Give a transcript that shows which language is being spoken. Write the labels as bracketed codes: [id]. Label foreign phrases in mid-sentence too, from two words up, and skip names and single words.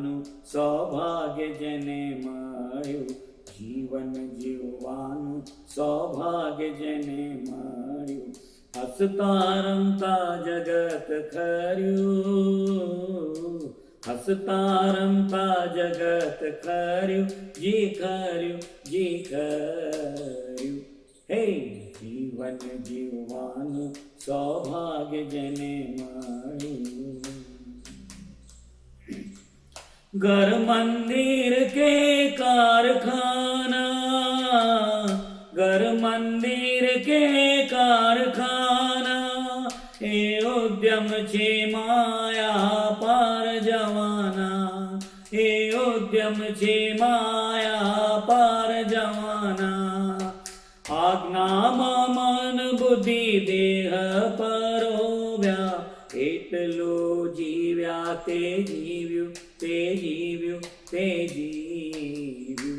[gu] સૌભાગ્ય જેને મળ્યું, જીવન જીવવાનું સૌભાગ્ય જેને મળ્યું, હસતા રમતા જગત ખર્યું, હસતા રમતા જગત ખર્યું, જી ખર્યું, જી ખર્યું. હે જીવન જીવવાનું સૌભાગ્ય જેને મળ્યું. [hi] घर मंदिर के कारखाना, घर मंदिर के कारखाना, [gu] એ ઉદ્યમ છે માયા પાર જવાના, એ ઉદ્યમ છે માયા પાર જવાના. આજ્ઞામાં મન બુદ્ધિ દેહ પરોવ્યા, એટલું જીવ્યા તે જીવ્યું, તે જીવ્યું, તે જીવ્યું.